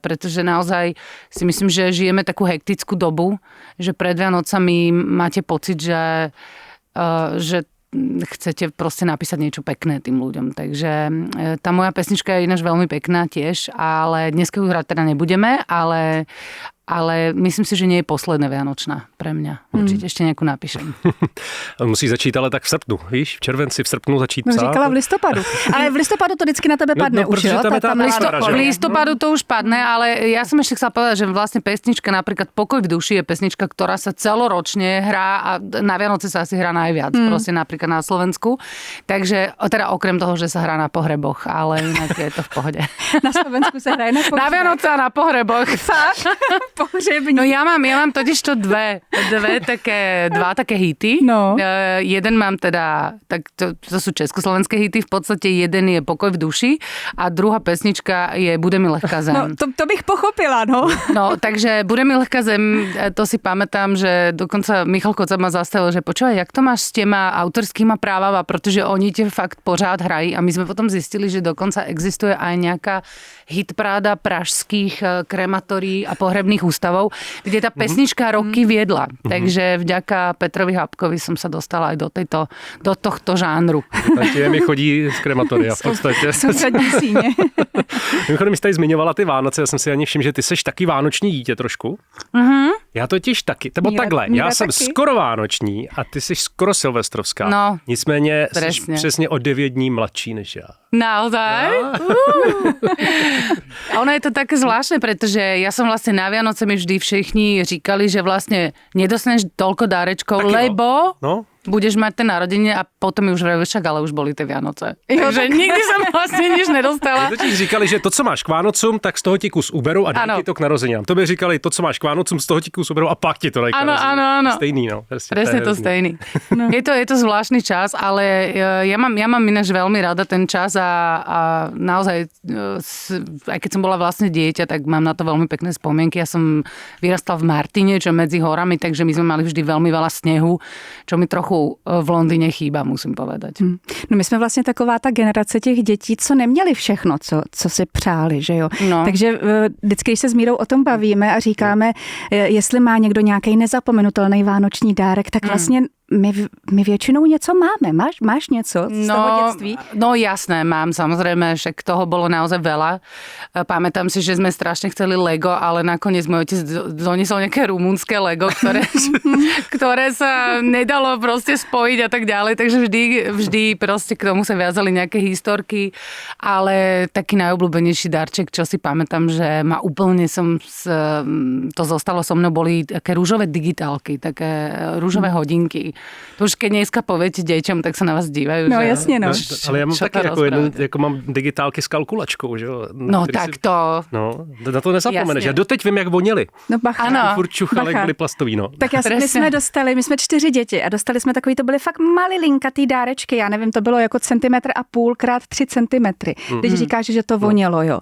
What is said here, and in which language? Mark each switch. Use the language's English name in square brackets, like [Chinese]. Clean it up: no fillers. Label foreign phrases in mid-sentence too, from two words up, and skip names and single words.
[Slovak] Pretože naozaj si myslím, že žijeme takú hektickú dobu, že pred Vianocami máte pocit, že chcete proste napísať niečo pekné tým ľuďom. Takže tá moja pesnička je ináč veľmi pekná tiež, ale dneska ju hrať teda nebudeme, ale ale myslím si, že nie je posledná Vianočná pre mňa. [Czech] Určitě ještě nějakou napíšem. Musí začít ale tak v srpnu, víš? V červenci, v srpnu začít psát. Říkala v listopadu. Ale v listopadu to vždycky na tebe padne už, protože jo? tam je ta atmosféra, že? [Slovak] V listopadu to už padne, ale ja som ešte chcela povedať, že vlastne pesnička napríklad Pokoj v duši je pesnička, ktorá sa celoročne hrá a na Vianoce sa asi hrá najviac, proste napríklad na Slovensku. Takže teda okrem toho, že sa hrá na pohreboch, ale inak je to v pohode. Na Slovensku sa hraje na pohreboch. Na Vianoce a na pohreboch. [Czech] Fakt? Pohřební. [Slovak] No ja mám totiž to dva také hity. No. Jeden mám teda, tak to sú československé hity, v podstate jeden je Pokoj v duši a druhá pesnička je Bude mi lehká zem. [Czech] No, to bych pochopila, no. [Slovak] No, takže Bude mi lehká zem, to si pamätám, že dokonca Michal Koca ma zastavil, že počúvaj, [Czech] jak to máš s těma autorskýma právama, protože oni tě fakt pořád hrají a my jsme potom zjistili, [Slovak] že dokonca existuje aj nejaká hitparáda pražských krematorií a pohrebných ústavov, kde ta pesnička roky viedla. Takže vďaka Petrovi Hápkovi som sa dostala aj do tohto žánru. [Czech] Takže mi chodí z krematoria v podstatě. Sousední síně. Mimochodem, jsi tady zmiňovala ty Vánoce, já jsem si ani všiml, že ty seš taky vánoční dítě trošku. Já totiž taky, nebo takhle, já jsem taky. skoro vánoční a ty jsi skoro silvestrovská. No, Nicméně jsi [Slovak] presne. [Czech] přesně o 9 dní mladší než já. [Slovak] Naozaj? A ono je to také zvláštne, pretože ja som vlastne na Vianoce mi vždy [Czech] všichni říkali, [Slovak] že vlastne nedostaneš toľko dárečkov, [Czech] Taky no. [Slovak] lebo [Czech] No. [Slovak] budeš mať ten narodenie a potom mi už vraví, však ale už boli tie Vianoce. [Czech] Jo, [Slovak] Takže nikdy som vlastne nič nedostala. [Czech] Mě totiž říkali, že to, co máš k Vánocům, tak z toho ti kus uberou a dají Ano. ti to k narozeninám. To by říkali, to, co máš k Vánocům, z toho ti kus uberou a pak ti to dají k [Slovak] Áno, [Czech] narozeninám. [Slovak] áno, áno. [Czech] Stejný, no. Presne to stejný. No. [Slovak] Je to zvláštny čas, ale ja mám ináč veľmi rada ten čas a naozaj, aj keď som bola vlastne dieťa, tak mám na to veľmi pekné spomienky. Ja som vyrastala v Martine, čo medzi horami, takže my sme mali vždy veľmi veľa snehu, čo mi trochu v Londýně chýba, musím povedať. [Czech] No my jsme vlastně taková ta generace těch dětí, co neměli všechno, co si přáli, že jo. No. Takže vždycky, když se s Mírou o tom bavíme a říkáme, jestli má někdo nějaký nezapomenutelný vánoční dárek, tak vlastně my většinou něco máme. Máš něco z toho dětství? [Slovak] No jasné, mám samozrejme, však toho bolo naozaj veľa. Pamätám si, že sme strašne chceli Lego, ale nakoniec môj otec doniesol nejaké rumunské Lego, ktoré sa nedalo proste spojiť a tak ďalej, takže vždy proste k tomu sa viazali nejaké historky, ale taký najobľúbenejší darček, čo si pamätám, že ma úplne to zostalo so mnou, boli také rúžové digitálky, také rúžové hodinky. To už keď dneska poviete deťom, tak sa na vás dívajú. No že, [Czech] jasně, no. Ale já mám [Slovak] Čo [Czech] taky [Slovak] to [Czech] jako mám digitálky s kalkulačkou, že jo. No tak to... No, na to nezapomeneš. Jasně. Já doteď vím, jak voněli. No bacha. Ano. Furt čuchali, jak Bacha. byli plastový, no. Tak my jsme 4 děti a dostali jsme takový, to byly fakt malilinkatý dárečky, já nevím, to bylo jako 1,5 centimetr krát 3 centimetry, když říkáš, že to vonělo, jo.